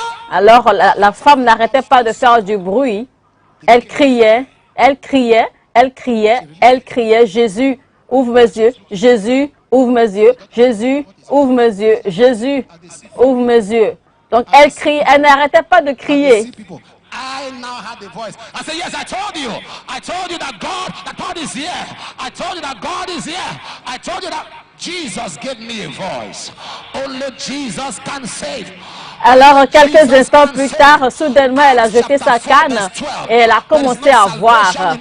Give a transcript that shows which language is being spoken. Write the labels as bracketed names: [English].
[French] Alors, la femme n'arrêtait pas de faire du bruit. Elle criait, elle criait, elle criait, elle criait, Jésus, ouvre mes yeux, Jésus, ouvre mes yeux, Jésus, ouvre mes yeux, Jésus, ouvre mes yeux. Donc elle crie, elle n'arrêtait pas de crier. [English] I now had the voice. I said, yes, I told you. I told you that God is here. I told you that God is here. I told you that Jesus gave me a voice. Only Jesus can save. [French] Alors, quelques instants plus tard, soudainement, elle a jeté sa canne et elle a commencé à voir.